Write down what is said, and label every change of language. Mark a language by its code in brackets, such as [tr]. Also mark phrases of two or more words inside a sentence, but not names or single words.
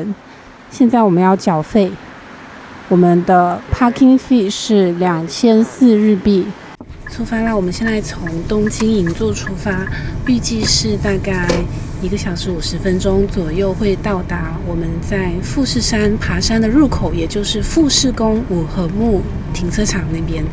[zh] 現在我們要繳費，我們的 [en] parking fee [zh] 是2400日幣。出發啦！我們現在從東京銀座出發，預計是大概1個小時50分鐘左右會到達我們在富士山爬山的入口，也就是富士宮五合目停車場那邊。